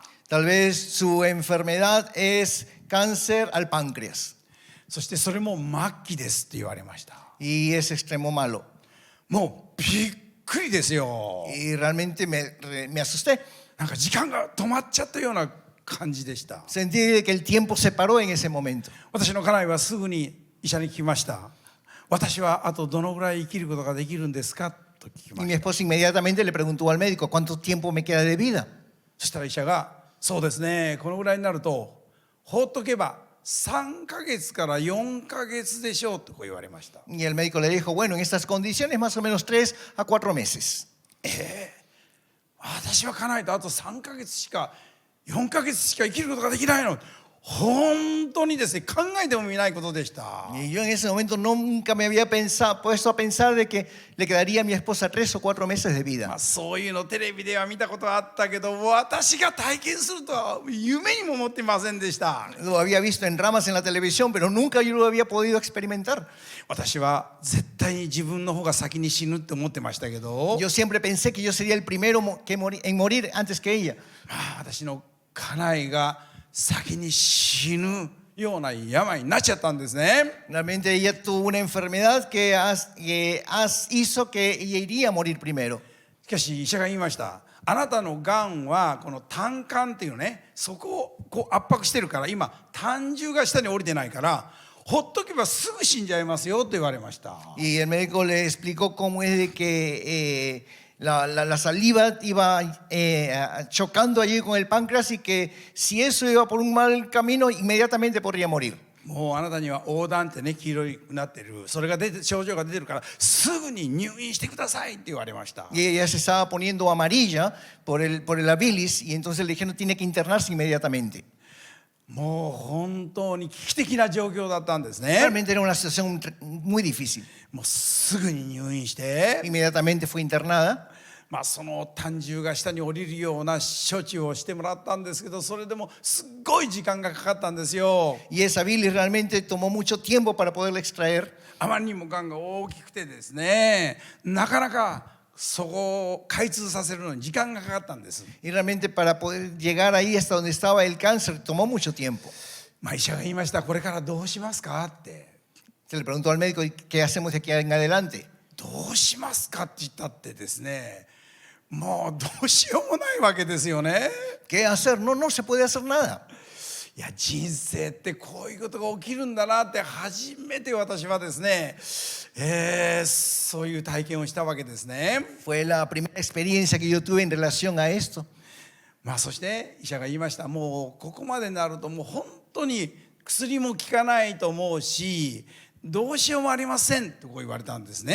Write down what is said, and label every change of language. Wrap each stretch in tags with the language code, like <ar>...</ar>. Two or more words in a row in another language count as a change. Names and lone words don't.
<es>Tal vez su enfermedad es cáncer al páncreas.</es> <ja>そしてそれも末期ですって言われました。</ja> <es>Y es extremo malo.</es> <ja>もうびっくりですよ。</ja> <es>Y realmente me asusté.</es> <ja>なんか時間が止まっちゃったような感じでした。</ja> <es>Sentí que el tiempo se paró en ese momento.</es> <ja>私の家内はすぐに医者に聞きました。私はあとどのぐらい生きることができるんですかと聞き</ja> <es>Y</es> <ja>ま</ja> <es>mi</es> <ja>した。</ja> <es>esposa inmediatamente le preguntó al médico, ¿cuánto tiempo me queda de vida?</es> <ja>そしたら医者がそうですねこのぐらいになると放っとけば3ヶ月から4ヶ月でしょうとこう言われました。</ja> <es>Y el médico le dijo, bueno, en estas condiciones más o menos 3 a 4 meses.</es> <ja>私は家内とあと3ヶ月しか4ヶ月しか生きることができないの。本当にですね考えてもみないことでした。</ja> <es>Y yo en ese momento nunca me había puesto a pensar de que le quedaría a mi esposa 3 o 4 meses de vida.</es> <ja>そういうのテレビでは見たことはあったけど私が体験するとは夢にも思ってませんでした。</ja> <es>Lo había visto en ramas en la televisión, pero nunca yo lo había podido experimentar.</es> <ja>私は絶対に自分の方が先に死ぬって思ってましたけど、</ja> <es>Yo siempre pensé que yo sería el primero en morir antes que ella.</es> <ja>私の家内が先に死ぬような病になっちゃったんですね。</ja> <es>Realmente ella tuvo una enfermedad que hizo que ella iría a morir primero.</es> <ja>しかし医者が言いました。あなたのがんはこの胆管っていうねそこをこう圧迫してるから今胆汁が下に降りてないからほっとけばすぐ死んじゃいますよと言われました。</ja> <es>Y el médico le explicó cómo es de que la saliva iba chocando allí con el páncreas y que si eso iba por un mal camino, inmediatamente podría morir.</es> <ja>もうあなたには横断ってね黄色になってるそれが症状が出てるからすぐに入院してくださいって言われました。</ja> <es>Y ella se estaba poniendo amarilla por el bilis y entonces le dijeron tiene que internarse inmediatamente.</es> <ja>もう本当に危機的な状況だったんですね。</ja> <es>Realmente era una situación muy difícil.</es> <ja>もうすぐに入院して、</ja> <es>Inmediatamente fue internada.</es> <ja>その胆汁が下に降りるような処置をしてもらったんですけど、それでもすっごい時間がかかったんですよ。</ja> <es>Y esa bilis realmente tomó mucho tiempo para poderla extraer.</es> <ja>あまりにもがんが大きくてですね、なかなかそこを開通させるのに時間がかかったんです。</ja> <es>Y realmente para poder llegar ahí hasta donde estaba el cáncer tomó mucho tiempo.</es> <ja>医者が言いました。これからどうしますかって。</ja> <es>Se le preguntó al médico, "¿Y qué hacemos de aquí en adelante?"</es> <ja>どうしますかって言ったってですね、もうどうしようもないわけですよね。</ja> <es>¿Qué hacer? No, no se puede hacer nada.</es> <ja>いや、人生ってこういうことが起きるんだなって初めて私はですね、そういう体験をしたわけですね。</ja> <es>Fue la primera experiencia que yo tuve en relación a esto.</es> <ja>そして医者が言いました。もうここまでになるともう本当に薬も効かないと思うし、どうしようもありませんとこう言われたんですね。</ja>